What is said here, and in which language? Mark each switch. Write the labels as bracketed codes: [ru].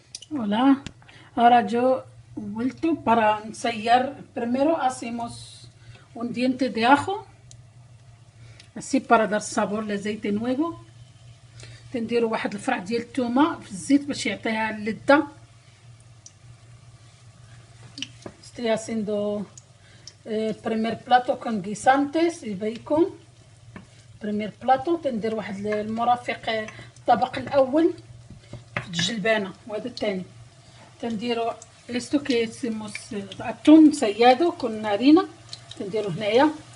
[es] Hola, ahora yo he vuelto para ensayar. Primero hacemos un diente de ajo, así para dar sabor لزيت nuevo. [ar] تنديروا واحد الفرع ديال الثومه في الزيت باش يعطيها اللذه. [es] Estoy haciendo el primer plato con guisantes y bacon. primer plato [ar] تندير واحد المرافق الطبق الاول الجلبانه وهذا الثاني. [es] تنديروا esto que hacemos atún sellado con harina, [ar] تنديروا هنايا.